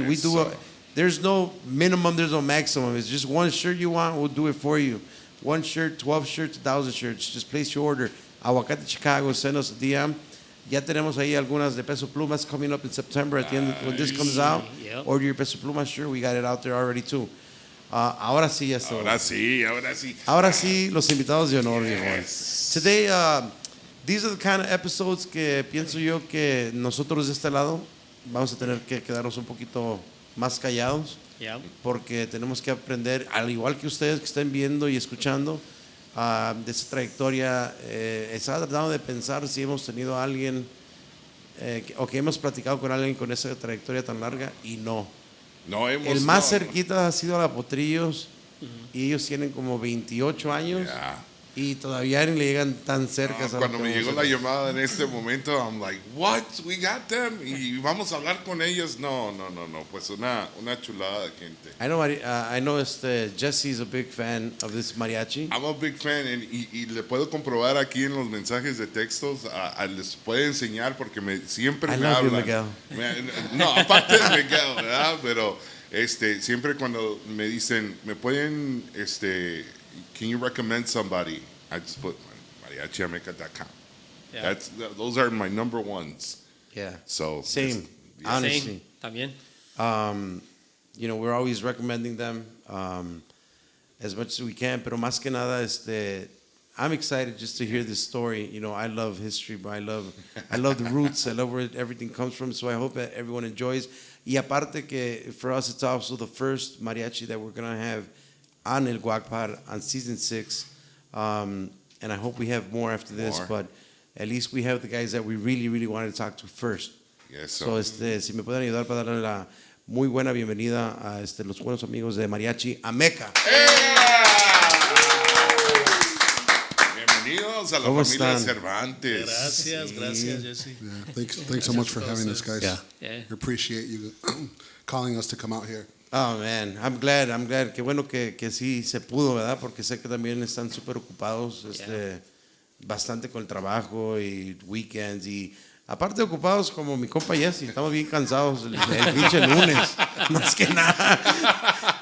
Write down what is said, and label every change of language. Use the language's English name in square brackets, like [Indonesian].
[English] We do there's no minimum, there's no maximum. It's just one shirt you want, we'll do it for you. One shirt, 12 shirts, 1,000 shirts. Just place your order. Aguacate Chicago, send us a DM. [Spanish] Ya tenemos ahí algunas de Peso Plumas [English] coming up in September at the end when this comes out. Yep. Order your Peso Pluma shirt. We got it out there already too. [Spanish] Ahora sí, ya está. Ahora sí, los invitados de honor, viejo. [English] Today, these are the kind of episodes [Spanish] que pienso yo que nosotros de este lado vamos a tener que quedarnos un poquito más callados. [English] Yeah. [Spanish] Porque tenemos que aprender, al igual que ustedes que están viendo y escuchando, de esa trayectoria. Estaba tratando de pensar si hemos tenido a alguien o que hemos platicado con alguien con esa trayectoria tan larga y no. El más cerquita ha sido a la Potrillos y ellos tienen como 28 años. [English] Yeah. [Spanish] Y todavía ni le llegan tan cerca. Cuando me llegó la llamada en este momento, [English] I'm like, what? We got them. [Spanish] Y vamos a hablar con ellos. No. Pues una chulada de gente. [English] I know Jesse is a big fan of this mariachi. I'm a big fan. [Spanish] Y le puedo comprobar aquí en los mensajes de textos. Les puedo enseñar porque siempre [English] I [Spanish] me [English] love you, [Spanish] hablan. Miguel. No, aparte de Miguel, ¿verdad? Pero siempre cuando me dicen, ¿me pueden, [English] can you recommend somebody? I just put MariachiAmeca.com. Yeah. Those are my number ones. Yeah. So Same. Honestly. [Spanish] También. [English] We're always recommending them as much as we can. [Spanish] Pero más que nada, [English] I'm excited just to hear this story. I love history, but I love the roots. I love where everything comes from. So I hope that everyone enjoys. [Spanish] Y aparte que [English] for us, it's also the first mariachi that we're gonna have on El GuacPod on season 6. And I hope we have more after this, but at least we have the guys that we really, really wanted to talk to first. Yes, [Spanish] so si me pueden ayudar para darle la muy buena bienvenida a los buenos amigos de Mariachi Ameca. Bienvenidos a la familia Cervantes. Gracias, Jesse. [English] Yeah, thanks so much for having us, guys. Yeah. We appreciate you calling us to come out here. Oh, man, I'm glad. [Spanish] Qué bueno que sí se pudo, ¿verdad? Porque sé que también están súper ocupados, bastante con el trabajo y weekends y aparte ocupados como mi compa Jesse. Estamos bien cansados el pinche lunes, más que nada.